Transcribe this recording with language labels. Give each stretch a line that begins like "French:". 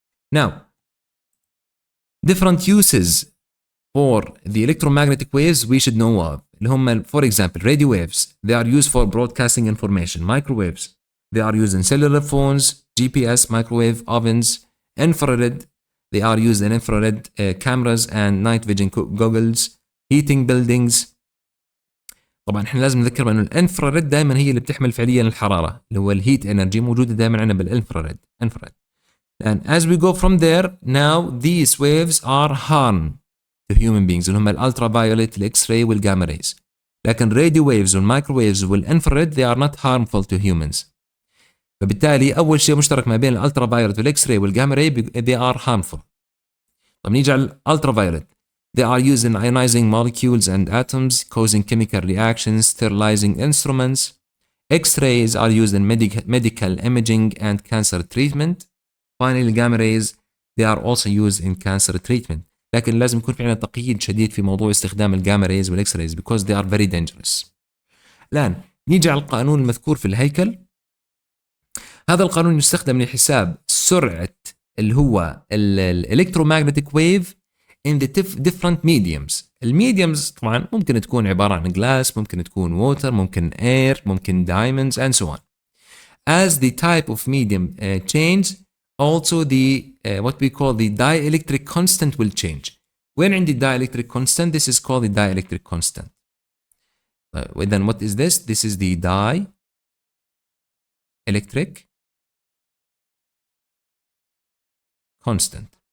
English: Now, different uses for the electromagnetic waves we should know of. For example, radio waves, they are used for broadcasting information. Microwaves, they are used in cellular phones, GPS, microwave ovens. Infrared, they are used in infrared cameras and night vision goggles. Heating buildings.
Arabic: طبعا احنا لازم نذكر انه الانفراريد دائما هي اللي بتحمل فعليا الحراره، اللي هو الهيت انرجي موجوده دائما عندنا بالانفراريد.
English: And as we go from there, now these waves are harm to human beings
Arabic: اللي هم الالترا فايوليت الاكس راي والجاما ريز. لكن
English: radio waves والمايكروويفز والانفراريد they are not harmful to humans.
Arabic: فبالتالي اول شيء مشترك ما بين الالترا فايوليت والاكس راي والجاما راي
English: they are harmful.
Arabic: طب نيجي على الالترا فايوليت.
English: They are used in ionizing molecules and atoms, causing chemical reactions, sterilizing instruments. X-rays are used in medical imaging and cancer treatment. Finally, gamma rays, they are also used in cancer treatment.
Arabic: لكن لازم يكون في عندنا تقييد شديد في موضوع استخدام الجاما ريز والاكس ريز
English: because they are very dangerous.
Arabic: الآن نيجي على القانون المذكور في الهيكل. هذا القانون يستخدم لحساب سرعة اللي هو electromagnetic wave
English: in the different mediums.
Arabic: الميديومز طبعا ممكن تكون عبارة عن glass، ممكن تكون water، ممكن air، ممكن diamonds
English: and so on. As the type of medium change, also the what we call the dielectric constant will change. When
Arabic: عندي
English: dielectric constant, this is called the dielectric constant. Then what is this? This is the dielectric constant.